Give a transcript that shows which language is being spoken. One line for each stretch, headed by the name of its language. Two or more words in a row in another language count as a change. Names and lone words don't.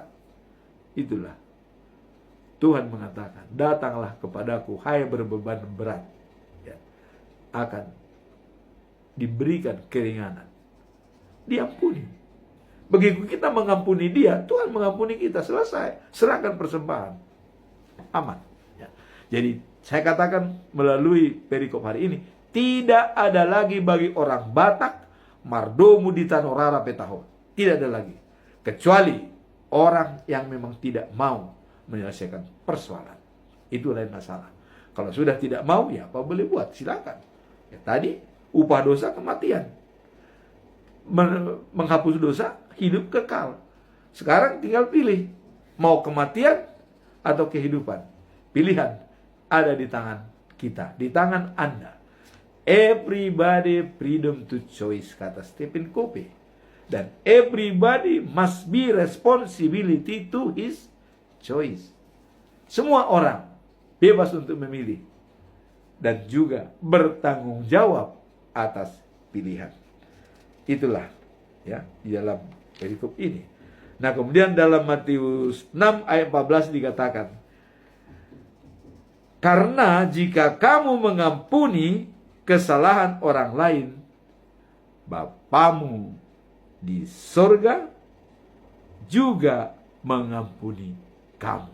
Indonesian: Itulah Tuhan mengatakan, datanglah kepadaku, hai berbeban berat, ya, akan diberikan keringanan. Diampuni. Begitu kita mengampuni dia, Tuhan mengampuni kita. Selesai. Serahkan persembahan. Aman. Ya. Jadi saya katakan melalui perikop hari ini, tidak ada lagi bagi orang Batak,
Batak Toba: mardomu di tanorara petaho.
Indonesian: Tidak ada lagi. Kecuali orang yang memang tidak mau menyelesaikan persoalan. Itu lain masalah. Kalau sudah tidak mau, ya apa boleh buat, silakan. Ya, tadi upah dosa kematian. Menghapus dosa, hidup kekal. Sekarang tinggal pilih, mau kematian atau kehidupan. Pilihan ada di tangan kita, di tangan Anda.
English: Everybody freedom to choice,
Indonesian: kata Stephen Covey.
English: Dan everybody must be responsibility to his choice.
Indonesian: Semua orang bebas untuk memilih dan juga bertanggung jawab atas pilihan. Itulah ya di dalam perikop ini. Nah, kemudian dalam Matius 6 ayat 14 dikatakan, karena jika kamu mengampuni kesalahan orang lain, Bapamu di sorga juga mengampuni kamu.